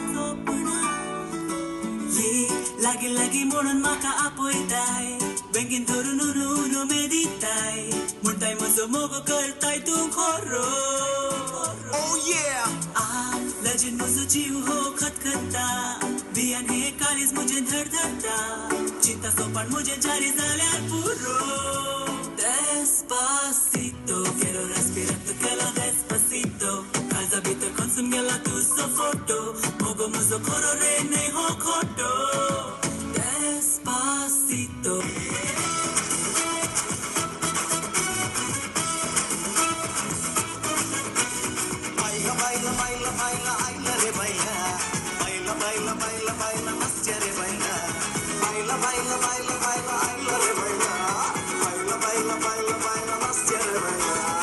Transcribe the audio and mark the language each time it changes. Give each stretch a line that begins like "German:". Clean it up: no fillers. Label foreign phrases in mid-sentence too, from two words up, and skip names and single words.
Konkani: ये लागी लागी म्हणून म्हाका आपयताय बँकेन धरून उरू उरू मेदिताय म्हणटाय म्हजो मोगो करताय तूं खरो लजीन म्हजो जीव हो खतखता बियान हे काळीज म्हजें धडधडटा चिंता सोपान म्हजें जारी जाल्यार पुरो
Spanish: Despacito, quiero respirar tu pelo despacito
Konkani: काळजा भितर खंचून गेला तुजो फोटो मोगो म्हजो खरो रे न्हय हो खोटो Despacito
Spanish: baila baila baila baila baila re baila baila baila baila baila
Konkani: mastya re
Spanish: baila baila baila baila baila baila re baila baila baila baila baila
Konkani: mastya re
Spanish: baila